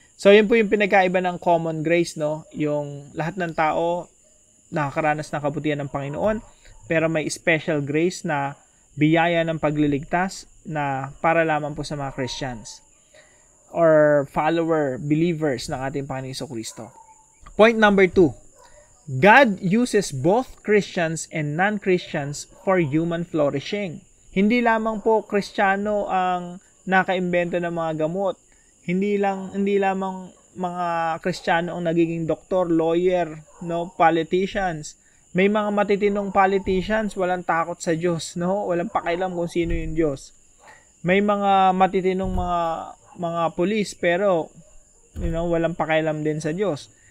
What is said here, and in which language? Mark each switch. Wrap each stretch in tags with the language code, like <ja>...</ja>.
<tl>So, yun po yung pinagkaiba ng common grace, no? Yung lahat ng tao nakakaranas ng kabutihan ng Panginoon, pero may special grace na biyaya ng pagliligtas na para lamang po sa mga Christians or believers ng ating Panginoon Jesucristo.</tl> <en>Point number 2. God uses both Christians and non-Christians for human flourishing.</en> <tl>Hindi lamang po Kristiyano ang nakaimbento ng mga gamot. Hindi lamang mga Kristiyano ang nagiging doktor, lawyer, no, politicians. May mga matitinong politicians, walang takot sa Diyos, no? Walang pakialam kung sino yung Diyos. May mga matitinong mga pulis, pero walang pakialam din sa Diyos.</tl>